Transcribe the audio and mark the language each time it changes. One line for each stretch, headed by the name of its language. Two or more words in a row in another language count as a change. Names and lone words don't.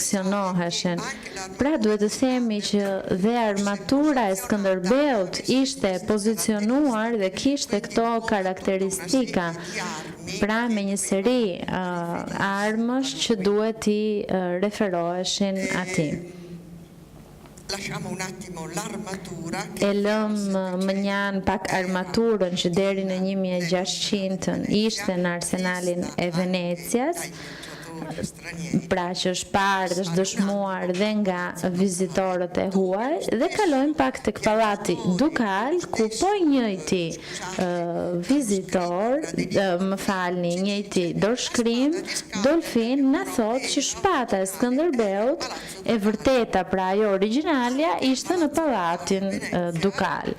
Albanian: Pra duhet të themi që dhe armatura e Skënderbeut ishte pozicionuar dhe kishte këto karakteristika, pra me një seri armësh që duhet i referoheshin atij.
Italian: Lasciamo un attimo l'armatura
Albanian: E lëm më njanë pak armaturën që deri në 1600 ishte në arsenalin e Venecias, pra që është parë dhe është dëshmuar dhe nga vizitorët e huaj, dhe kalojmë pak tek pallati dukal, ku po i njëjti vizitor, njëjti dorshkrim, Dolfin na thot që shpata e Skënderbeut e vërteta, pra ajo origjinalja, ishte në pallatin dukal.